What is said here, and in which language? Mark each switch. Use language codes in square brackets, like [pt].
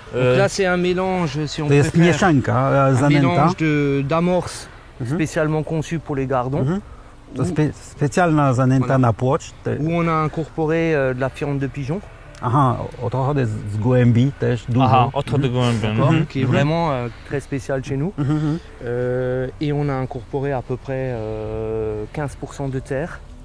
[fr] Donc là c'est un mélange, si on [pl] to jest [fr] préfère, [pl] mieszanka zanęta. [fr] Un mélange d'amorces spécialement conçues pour les gardons. [pl] To specjalna zanęta na płocz. [fr] Où on a incorporé de la fiente de pigeon. [pl] Odchody z gołębi też dużo. Odchody gołębi. [fr] Qui est vraiment très spécial chez nous. Et on a incorporé à peu près 15% de terre.